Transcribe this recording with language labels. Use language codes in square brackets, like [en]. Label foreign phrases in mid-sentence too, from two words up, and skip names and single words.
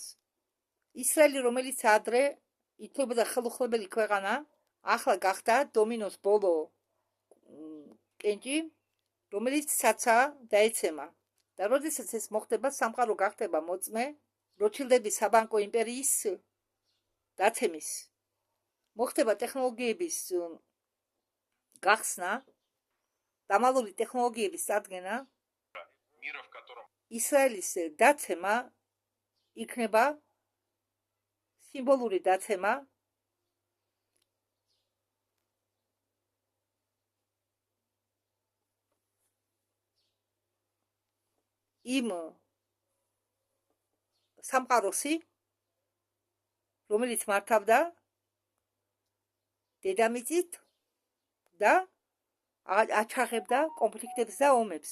[ka] ისრაელი, რომელიც ადრე ითვლებოდა ხელუხლებელი ქვეყანა, ახლა გახდა დომინოს ბოლო კენჭი, რომელიც ცაცა დაეცემა. და როდესაც ეს მოხდება, სამყარო გახდება მოწმე როჩილდების საბანკო იმპერიის დაცემის. მოხდება ტექნოლოგიების გახსნა, დამალული ტექნოლოგიების წარდგენა, [ru] Мира, в котором [ka] ისრაელის დაცემა იქნება სიმბოლური დაცემა იმ სამყაროსი, რომელიც მართავდა დედამიწით და აჩაღებდა კონფლიქტებს და ომებს.